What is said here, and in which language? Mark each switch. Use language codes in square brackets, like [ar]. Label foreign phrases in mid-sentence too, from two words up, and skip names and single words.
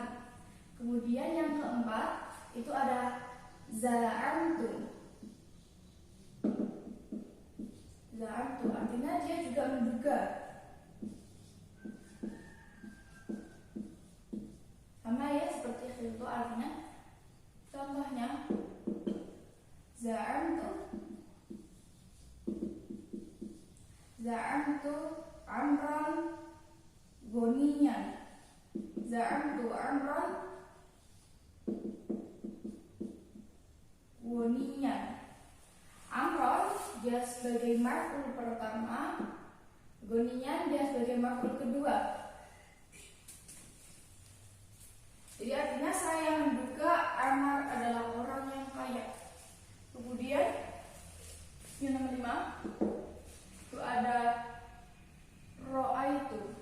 [id] Kemudian yang keempat itu ada za'amtu. Za'amtu artinya dia juga menduga. Sama ya seperti itu artinya. [ar] Contohnya زعمت عمرا غنيا. زعمت عمرا غنيا. [id] Amron dia sebagai maf'ul pertama, goniyan dia sebagai maf'ul kedua. Jadi artinya saya menduga Amar adalah orang yang kaya. Kemudian yang nomor 5 itu ada ro'aitu.